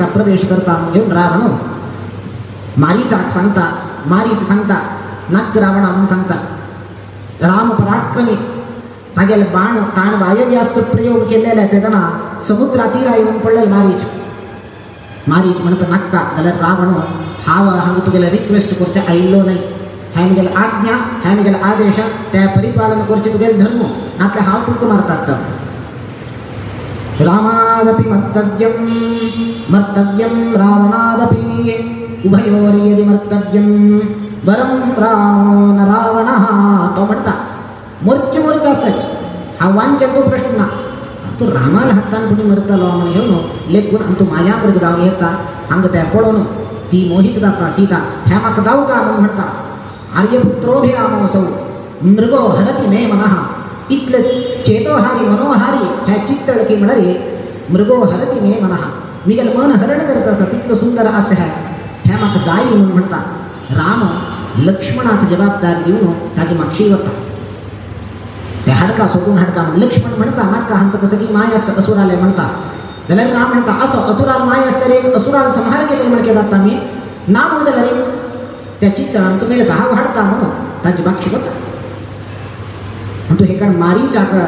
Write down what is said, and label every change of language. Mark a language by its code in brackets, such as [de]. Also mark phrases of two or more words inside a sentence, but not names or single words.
[kok] प्रवेश करता घेवन रावण मारीचाक सांगता मारीच सांगता नाक रावणा म्हणून सांगता राम पराक्रमी तागेले बाण ताण वायव्यास्त्र प्रयोग केलेले तेन्ना समुद्रा तीरा येवन पडलेले मारीच म्हणटा नाका जाल्यार रावण हांव तुगेले रिक्वेस्ट करचें आयिल्लो न्हय हें म्हगेलें आज्ञा हें म्हगेलें आदेश तें परिपालन करचें तुगेलें धर्म नातल्यार हांव तुका मारतात [sa] रामादपि मर्तव्यं रावणादपि उभयोर्यदि यदि मर्तव्यं वरं रामो न रावणः [kok] तो म्हणटा मोर्च आसच हांव वांचेचो प्रश्न ना तूं रामान हातान कोणी मरतलो म्हण घेवन लेखून आनी तूं मायामृग जावन येता हांगा तें पळोवन ती मोहीत जाता सीता हें म्हाका जावं का म्हण म्हणटा [sa] आर्यपुत्रोभिरामोऽसौ मृगो हरति मे मनः [kok] इतले चेतोहारी मनोहारी हें चित्र की म्हळ्यार [sa] मृगो हरति मे मनः [kok] मिगेल मन हरण करता आसा तितलो सुंदर आसा हें म्हाका जाय म्हण म्हणटा राम लक्ष्मणाक जबाबदार दिवन ताचे मागशी वता ते हाडका सोडून हाडका लक्ष्मण म्हणटा नाका हांकां कसं की माय आसा असुराले म्हणटा जाल्यार राम म्हणटा असो असुराल माय आसल्यार एक असुराल संहार केले म्हणके जाता आमी ना म्हण जाल्यार त्या चित्रान तूं मेळटा हांव हाडटा म्हणून ताची मागशी वता तूं हेका मारीचाक